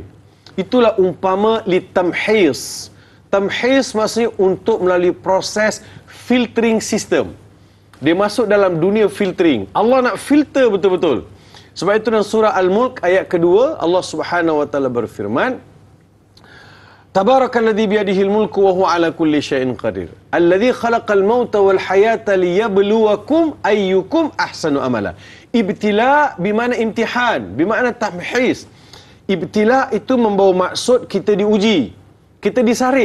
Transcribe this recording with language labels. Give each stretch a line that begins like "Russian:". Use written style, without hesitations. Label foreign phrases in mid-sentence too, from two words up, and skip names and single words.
Malay: Itulah umpama litamhis. Tamhis maksudnya untuk melalui proses
English: filtering system.
Malay: Dia masuk dalam dunia filtering. Allah nak filter betul-betul. Sebab itu dalam surah Al-Mulk ayat kedua, Allah
Arabic: سبحانه وتعالى
Malay: berfirman,
Arabic: تبارك الذي بيده الملك وهو على كل شيء قدير. الذي خلق الموت والحياة ليبلوكم أيكم أحسن عملا.
Malay: Ibtila bermakna imtihan, bermakna tamhis. Ibtila itu membawa maksud kita diuji, kita disaring.